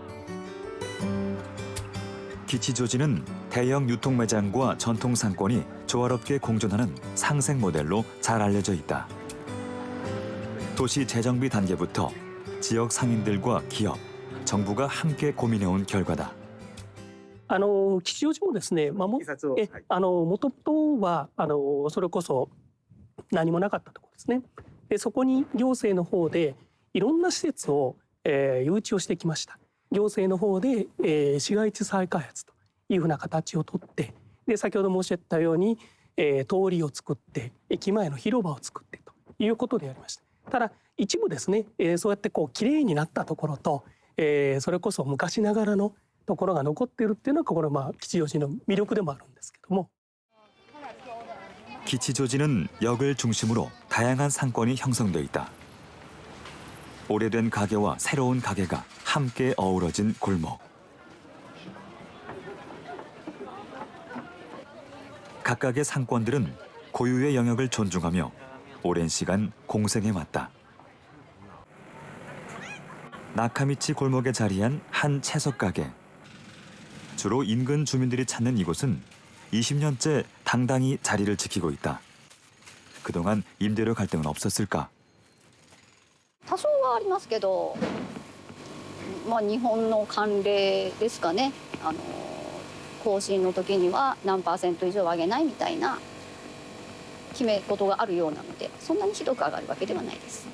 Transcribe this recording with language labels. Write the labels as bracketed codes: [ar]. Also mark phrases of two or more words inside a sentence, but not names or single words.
[ko] 기치조지는 대형 유통매장과 전통 상권이 조화롭게 공존하는 상생 모델로 잘 알려져 있다. 도시 재정비 단계부터 지역 상인들과 기업, 정부가 함께 고민해온 결과다. [ja] 吉祥寺もですね、もともとはそれこそ何もなかったところですね。でそこに行政の方でいろんな施設を、誘致をしてきました。行政の方で、市街地再開発というふうな形をとって、で先ほど申し上げたように、通りを作って駅前の広場を作ってということでやりました。ただ一部ですね、そうやってこう綺麗になったところと、それこそ昔ながらのところが残っているっていうのがこれ吉祥寺の魅力でもあるんですけども。 [ko] 기치조지는 역을 중심으로 다양한 상권이 형성돼 있다. 오래된 가게와 새로운 가게가 함께 어우러진 골목. 각각의 상권들은 고유의 영역을 존중하며 오랜 시간 공생해왔다. 나카미치 골목에 자리한 한 채소 가게. 주로 인근 주민들이 찾는 이곳은 20년째 당당히 자리를 지키고 있다. 그동안 임대료 갈등은 없었을까? [ja] 多少はありますけど、日本の慣例ですかね。更新の時には何%以上上げないみたいな決め事があるようなので、そんなにひどく上がるわけではないです。